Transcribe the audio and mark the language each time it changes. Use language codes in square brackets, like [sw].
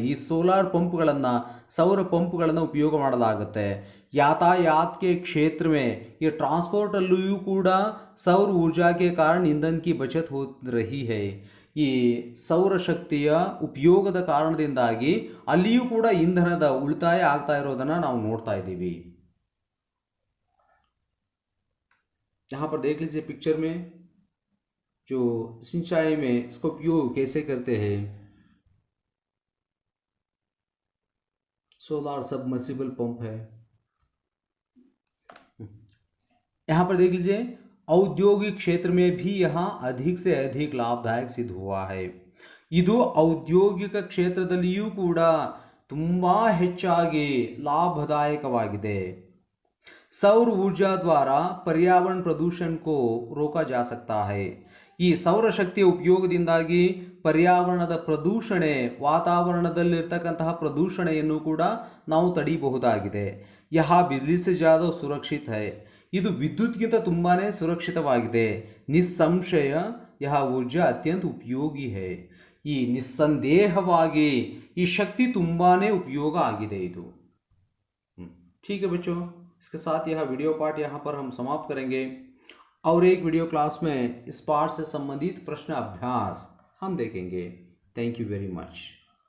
[kn] ಈ ಸೋಲಾರ್ ಪಂಪ್ಗಳನ್ನು ಸೌರ ಪಂಪ್ಗಳನ್ನು ಉಪಯೋಗ ಮಾಡಲಾಗುತ್ತೆ। [hi] यातायात के क्षेत्र में ये ट्रांसपोर्ट [kn] अल्लू कूड़ा [hi] सौर ऊर्जा के कारण ईंधन की बचत हो रही है। [kn] ಈ ಸೌರಶಕ್ತಿಯ ಉಪಯೋಗದ ಕಾರಣದಿಂದಾಗಿ ಅಲ್ಲಿಯೂ ಕೂಡ ಇಂಧನದ ಉಳಿತಾಯ ಆಗ್ತಾ ಇರೋದನ್ನು ನಾವು ನೋಡ್ತಾ ಇದ್ದೀವಿ। [hi] यहाँ पर देख लीजिए पिक्चर में जो सिंचाई में इसका उपयोग कैसे करते हैं। सोलार सबमर्सिबल पंप है। यहाँ पर देख लीजिए औद्योगिक क्षेत्र में भी यहाँ अधिक से अधिक लाभदायक सिद्ध हुआ है। [kn] ಇದು ಔದ್ಯೋಗಿಕ ಕ್ಷೇತ್ರದಲ್ಲಿಯೂ ಕೂಡ ತುಂಬಾ ಹೆಚ್ಚಾಗಿ लाभदायकवाಗಿದೆ। [hi] सौर ऊर्जा द्वारा पर्यावरण प्रदूषण को रोका जा सकता है। [kn] ಈ ಸೌರಶಕ್ತಿಯ ಉಪಯೋಗದಿಂದಾಗಿ ಪರ್ಯಾವರಣದ ಪ್ರದೂಷಣೆ, ವಾತಾವರಣದಲ್ಲಿರ್ತಕ್ಕಂತಹ ಪ್ರದೂಷಣೆಯನ್ನು ಕೂಡ ನಾವು ತಡೆಯಬಹುದಾಗಿದೆ। [hi] यह बिजली से ज़्यादा सुरक्षित है। [kn] ಇದು ವಿದ್ಯುತ್ಗಿಂತ ತುಂಬಾನೇ ಸುರಕ್ಷಿತವಾಗಿದೆ। ನಿಸ್ಸಂಶಯ [hi] यह ऊर्जा अत्यंत उपयोगी है। [kn] ಈ ನಿಸ್ಸಂದೇಹವಾಗಿ ಈ ಶಕ್ತಿ ತುಂಬಾನೇ ಉಪಯೋಗ ಆಗಿದೆ ಇದು। [hi] ठीक है बच्चों, इसके साथ यह वीडियो पार्ट यहाँ पर हम समाप्त करेंगे और एक वीडियो क्लास में इस पाठ से संबंधित प्रश्न अभ्यास हम देखेंगे। [en] Thank you very much.